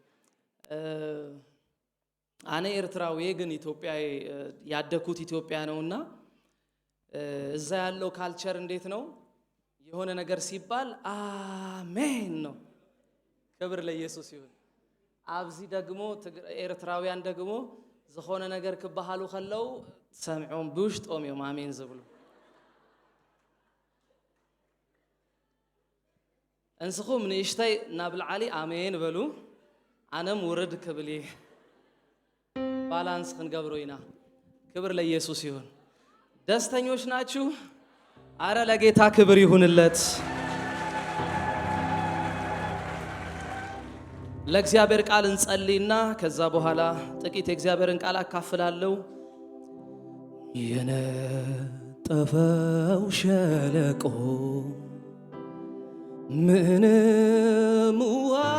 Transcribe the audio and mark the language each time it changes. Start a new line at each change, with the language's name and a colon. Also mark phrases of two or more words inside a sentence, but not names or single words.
Tigrinya: አነ ኤርትራዊ ግን
Amharic: ኢትዮጵያ ያደኩት ኢትዮጵያ ነውና እዛ ያለው ካልቸር እንዴት ነው? የሆነ ነገር ሲባል አሜን ነው። ክብር ለኢየሱስ ይሁን።
Tigrinya: ኣብዚ ደግሞ ኤርትራውያን ደግሞ ዝኾነ ነገር ክባሃሉ ከለው ሰምዖም ብውሽጦም እዮም አሜን ዝብሉ። እንስኹም ንእሽተይ ናብ ላዕሊ አሜን በሉ፣ አነም ውርድ ክብል ባላንስ ክንገብሮ ኢና።
Amharic: ክብር ለኢየሱስ ይሁን። ደስተኞች ናችሁ? አረ ለጌታ ክብር ይሁንለት። ለእግዚአብሔር ቃል እንጸልይና ከዛ በኋላ ጥቂት የእግዚአብሔርን ቃል አካፍላለሁ። የነጠፈው ሸለቆ ምንም ውሃ